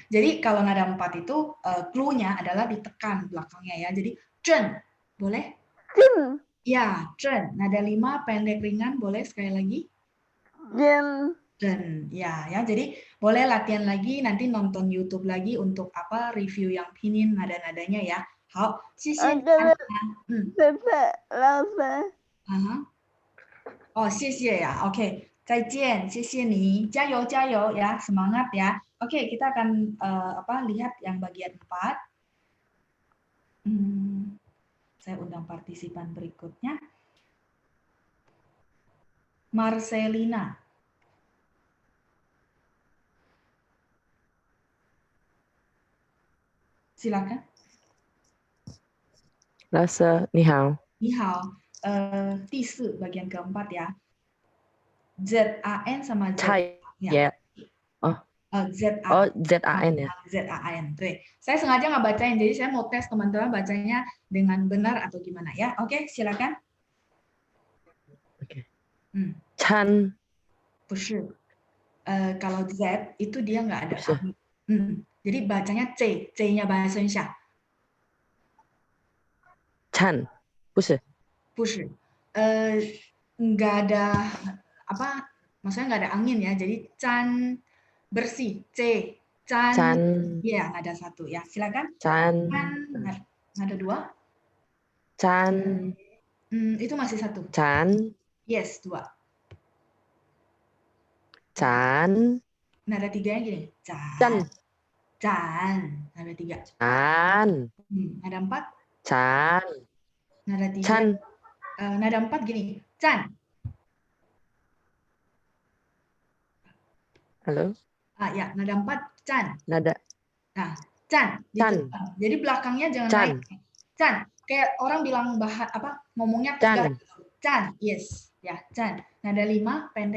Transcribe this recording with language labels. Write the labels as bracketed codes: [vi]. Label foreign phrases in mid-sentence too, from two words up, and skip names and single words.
[id] Jadi kalau nada 4 itu clue-nya adalah ditekan belakangnya ya. Jadi Zen. Boleh? Ya, Zen. Nada 5 pendek ringan, boleh sekali lagi? Zen. Ya, jadi boleh latihan lagi, nanti nonton YouTube lagi untuk review yang pinin nada-nadanya ya. [zh] 好，谢谢你，安娜。谢谢老师。哦，谢谢 ya. Oke, 再见，谢谢你，加油加油 ya, [id] semangat ya. Oke, kita akan lihat yang bagian 4. Saya undang partisipan berikutnya. Marcelina. Silakan. [zh] 老师你好。你好，第4 [id] bagian keempat ya. ZAN sama Z. Ya. ZAN ya. ZAN. Tuh. Saya sengaja nggak bacain, jadi saya mau tes teman-teman bacanya dengan benar atau gimana ya. Oke, silakan. Oke. [zh] Chan. 不是. [id] Kalau Z itu dia nggak ada. Jadi bacanya C, C-nya bahasa Indonesia. [zh] Chan. 不是. 不是. [id] Nggak ada maksudnya nggak ada angin ya. Jadi Chan bersih. C. Chan. Iya, nada 1 ya. Silakan. [zh] Chan. [id] Nada 2. [zh] Chan. [id] Itu masih 1. [zh] Chan. [id] Yes, 2. [zh] Chan. [id] Nada 3-nya gini. [zh] Chan. Chan. [id] Nada 3. [zh] Chan. [id] Nada 4. [zh] Chan. [id] Nada 3. [zh] Chan. [id] Nada 4 gini. Chan. Halo. Ya, nada 4 Chan. Nada. Nah, [zh] Chan. Chan. [id] Jadi belakangnya jangan [zh] Chan. [id] naik. Chan. Kayak orang bilang ngomongnya [zh] Chan. Chan. [id] Yes. Ya, Chan. Nada 5 pendek